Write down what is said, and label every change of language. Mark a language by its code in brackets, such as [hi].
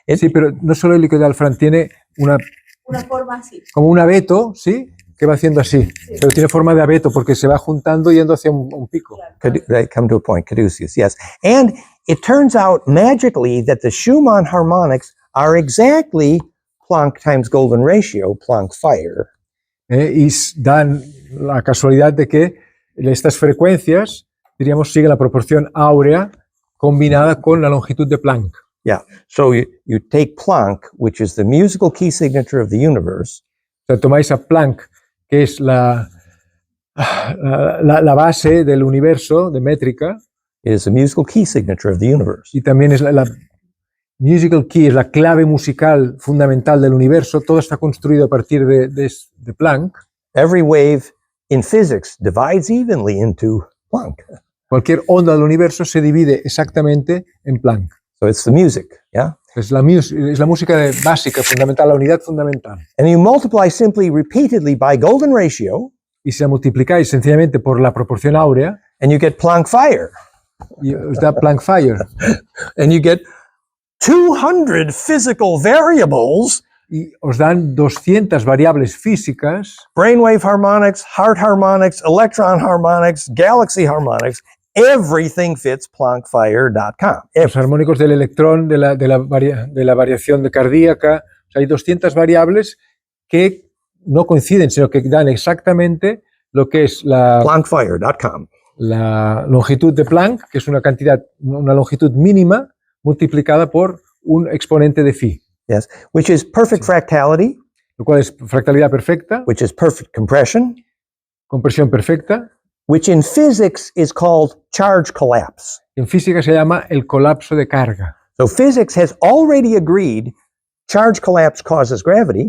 [es] Sí, pero no solo el líquido de Alfran, tiene Una forma así. como un abeto, ¿sí? Que va haciendo así. Pero tiene forma de abeto porque se va juntando yendo hacia un pico. [en] Right, come to a point, caduceus, yes. And it turns out magically that the Schumann harmonics are exactly Planck times golden ratio, Planck fire. [es] Y dan la casualidad de que estas frecuencias, diríamos, siguen la proporción áurea combinada con la longitud de Planck. [en] Yeah. So you take Planck, which is the musical key signature of the universe, [es] O sea, tomáis a Planck, que es la base del universo de métrica, [en] it is the musical key signature of the universe. [es] y también es la [en] musical key, [es] es la clave musical fundamental del universo. Todo está construido a partir de Planck. [en] Every wave in physics divides evenly into Planck. [es] Cualquier onda del universo se divide exactamente en Planck. [en] So it's the music, yeah? [es] Es la música básica, fundamental, la unidad fundamental. [en] And you multiply simply repeatedly by golden ratio, [es] Y si la multiplicáis sencillamente por la proporción áurea, [en] and you get Planck fire. [es] y os da Planck fire. [en] And you get 200 physical variables, [es] Y os dan 200 variables físicas, [en] brainwave harmonics, heart harmonics, electron harmonics, galaxy harmonics. Everything fits planckfire.com. [es] los armónicos del electrón, de la variación de cardíaca. O sea, hay 200 variables que no coinciden, sino que dan exactamente lo que es [en] Planckfire.com. [es] la longitud de Planck, que es una longitud mínima multiplicada por un exponente de phi, [en] Yes, which is perfect fractality, [es] lo cual es fractalidad perfecta, [en] which is perfect compression, [es] compresión perfecta. [en] which in physics is called charge collapse. [es] En física se llama el colapso de carga. [en] So physics has already agreed charge collapse causes gravity,